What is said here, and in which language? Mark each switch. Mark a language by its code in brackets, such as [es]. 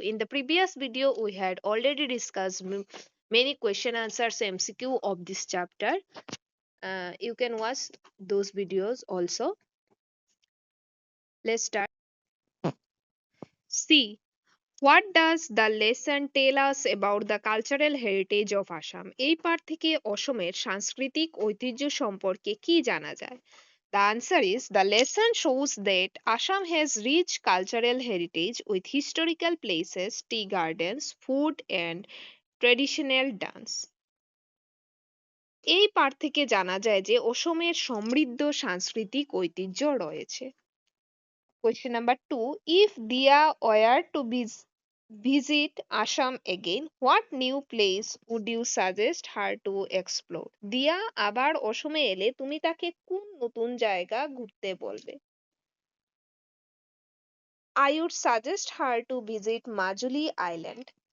[en] In the previous video we had already discussed many question answers MCQ of this chapter. You can watch those videos also. Let's start. C. What does the lesson tell us about the cultural heritage of Assam? [bn] এই পাঠ থেকে অসমের সাংস্কৃতিক ঐতিহ্য সম্পর্কে কি জানা যায়? [en] The answer is the lesson shows that Assam has rich cultural heritage with historical places, tea gardens, food and traditional dance. [bn] এই পাঠ থেকে জানা যায় যে অসমের সমৃদ্ধ সাংস্কৃতিক ঐতিহ্য রয়েছে। [en] Question number 2. If Dia were to visit Assam again, what new place would you suggest her to explore? [bn] দিয়া আবার অসমে এলে তুমি তাকে কোন নতুন জায়গা ঘুরতে বলবে? [en] I would suggest her to visit Majuli Island.